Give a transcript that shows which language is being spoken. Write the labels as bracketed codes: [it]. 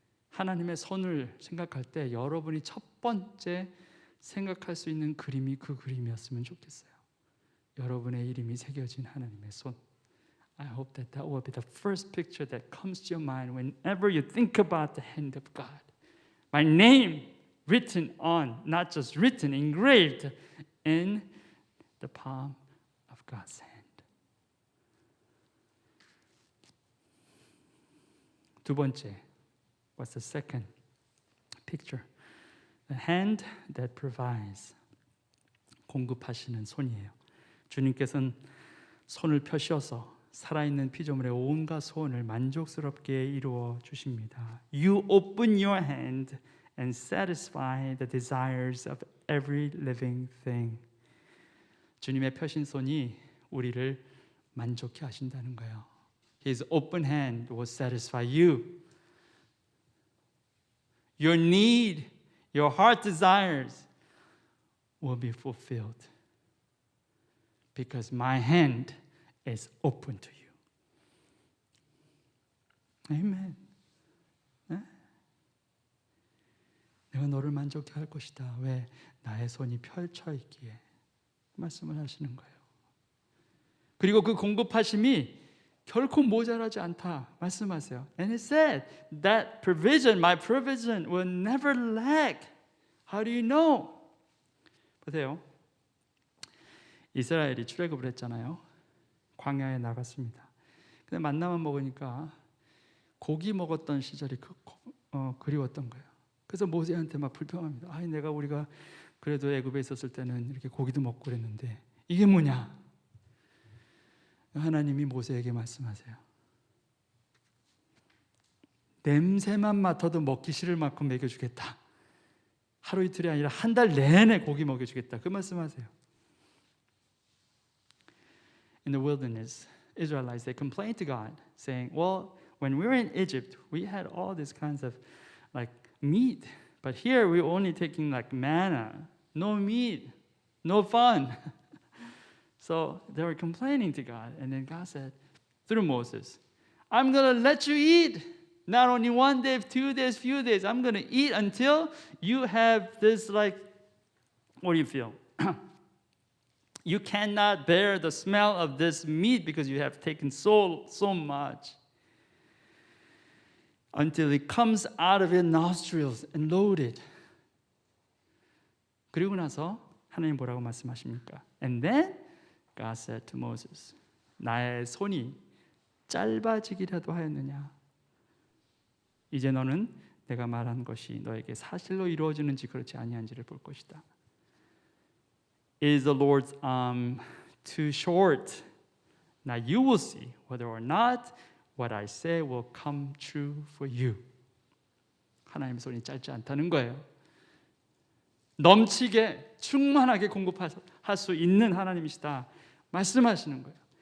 [ko] 하나님의 손을 생각할 때 여러분이 첫 번째 생각할 수 있는 그림이 그 그림이었으면 좋겠어요. 여러분의 이름이 새겨진 하나님의 손. [en] I hope that will be the first picture that comes to your mind whenever you think about the hand of God. My name written on, not just written, engraved in the palm of God's hand. [ko] 두 번째, [en] what's the second picture? The hand that provides. [ko] 공급하시는 손이에요. 주님께서는 손을 펴셔서 살아있는 피조물의 온갖 소원을 만족스럽게 이루어 주십니다. [en] You open your hand and satisfy the desires of every living thing. [ko] 주님의 펴신 손이 우리를 만족해 하신다는 거예요. [en] His open hand will satisfy you. Your need, your heart desires will be fulfilled. because my hand is open to you. [ko] 아멘. 네? 내가 너를 만족해 할 것이다. 왜? 나의 손이 펼쳐 있기에. 말씀을 하시는 거예요. 그리고 그 공급하심이 결코 모자라지 않다 말씀하세요. [en] And he said that provision, my provision will never lack. How do you know? [ko] 보세요. 이스라엘이 출애굽을 했잖아요. 광야에 나갔습니다. 근데 만나만 먹으니까 고기 먹었던 시절이 그리웠던 거예요. 그래서 모세한테 막 불평합니다. 아니 우리가 그래도 애굽에 있었을 때는 이렇게 고기도 먹고 그랬는데 이게 뭐냐? 하나님이 모세에게 말씀하세요. 냄새만 맡아도 먹기 싫을 만큼 먹여주겠다. 하루 이틀이 아니라 한 달 내내 고기 먹여주겠다. 그 말씀하세요. [en] In the wilderness, Israelites, they complained to God, saying, well, when we were in Egypt, we had all these kinds of like meat. But here we're only taking like manna, no meat, no fun. So they were complaining to God. And then God said, through Moses, I'm going to let you eat. Not only 1 day, 2 days, few days. I'm going to eat until you have this like, what do you feel? You cannot bear the smell of this meat because you have taken so much. Until it comes out of your nostrils and loaded. [ko] 그리고 나서 하나님 뭐라고 말씀하십니까? [en] And then God said to Moses, [ko] 나의 손이 짧아지기라도 하였느냐? 이제 너는 내가 말한 것이 너에게 사실로 이루어지는지 그렇지 아니한지를 볼 것이다. [en] Is the Lord's arm too short? Now you will see whether or not what I say will come true for you. [ko] 하나님의 손이 짧지 않다는 거예요. 넘치게 충만하게 공급할 수 있는 하나님이시다 말씀하시는 거예요.